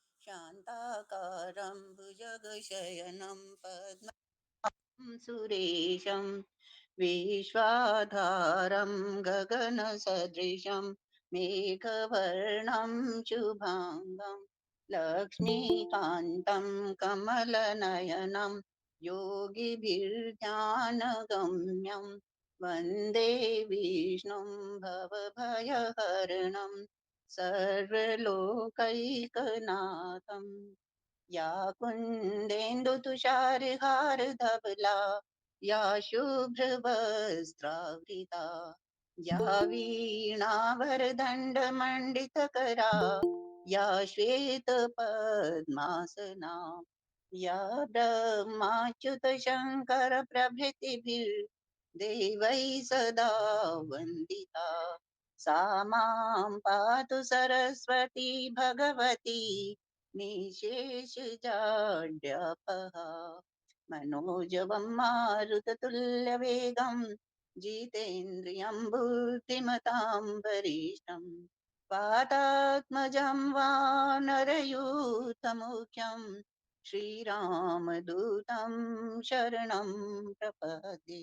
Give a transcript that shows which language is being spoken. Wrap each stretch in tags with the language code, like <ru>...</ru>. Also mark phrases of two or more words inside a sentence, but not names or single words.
<sa>शान्ताकारं भुजगशयनं पद्मं सुरेशं विश्वाधारं गगनसदृशं मेघवर्णं शुभाङ्गं लक्ष्मीकान्तं कमलनयनं योगिभिर्ध्यानगम्यं वन्दे विष्णुं भवभयहरणं सर्वलोकैकनाथम्। या कुन्देन्दुतुषारहारधवला या शुभ्रवस्त्रावृता या वीणावरदण्डमण्डितकरा या श्वेतपद्मासना या ब्रह्माच्युतशङ्करप्रभृतिभिर्देवैः सदा वन्दिता सा मां पातु सरस्वती भगवती निशेषजाड्यापः मनोजवं मारुततुल्यवेगं जितेन्द्रियं बुद्धिमतां वरिष्ठं वातात्मजं वानरयूथमुख्यं श्रीरामदूतं शरणं प्रपद्ये।</sa>